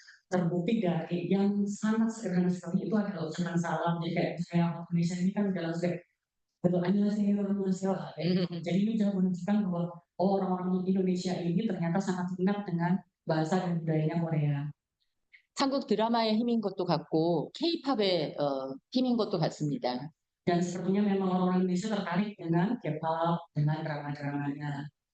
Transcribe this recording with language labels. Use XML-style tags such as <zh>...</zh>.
<id>Terbukti dari yang sangat sederhana sekali itu adalah ucapan salam. Jadi kayak misalnya orang Indonesia ini kan dalam betul annyeonghaseyo. Jadi ini sudah menunjukkan bahwa orang-orang Indonesia ini ternyata sangat minat dengan bahasa dan budayanya Korea.</id> <ko>한국 드라마의 힘인 것도 같고 K-팝의 힘인 것도 같습니다.</ko> <id>Dan sepertinya memang orang Indonesia tertarik dengan K-pop, dengan drama-dramanya.</id>